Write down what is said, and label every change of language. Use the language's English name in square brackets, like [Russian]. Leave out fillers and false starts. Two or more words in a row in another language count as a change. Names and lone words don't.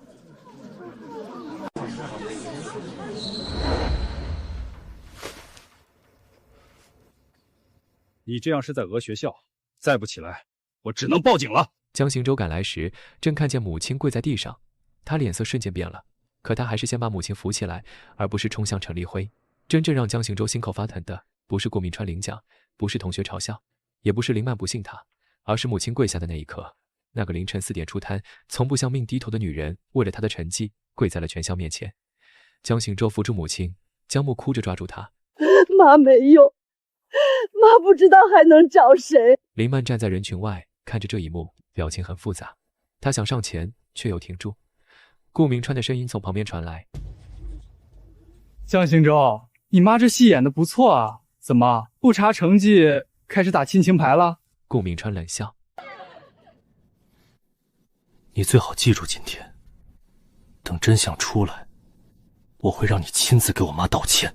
[Chinese] 你這樣是在訛學校，再不起來，我只能報警了。江行舟趕來時，正看見母親跪在地上，他臉色瞬間變了。可他還是先把母親扶起來，而不是衝向陳立輝。真正讓江行舟心口發疼的，不是顧銘川領獎，不是同學嘲笑，也不是林曼不信他，而是母親跪下的那一刻， 那個凌晨4點出攤、從不向命低頭的女人，為了她的成績跪在了全校面前。江行舟扶住母親，江木哭着抓住她：“ 媽沒用，媽不知道還能找誰。” 林曼站在人群外看着這一幕，表情很複雜。她想上前，卻又停住。顧銘川的聲音從旁邊傳來：“ 江行舟，你媽這戲演得不錯啊，怎麼不查成績開始打親情牌了？” 顧銘川冷笑：“ 你最好記住今天，等真相出來，我會讓你親自給我媽道歉。”